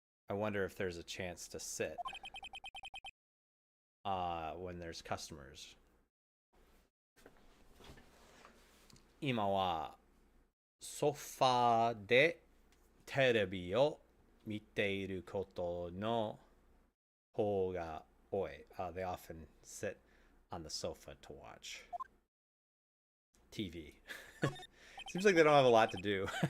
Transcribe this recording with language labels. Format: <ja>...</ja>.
<en>I wonder if there's a chance to sit when there's customers.</en> <ja>今はソファーでテレビを見ていることの方が多い。</ja> <en>They often sit on the sofa to watch TV. Seems like they don't have a lot to do.</en>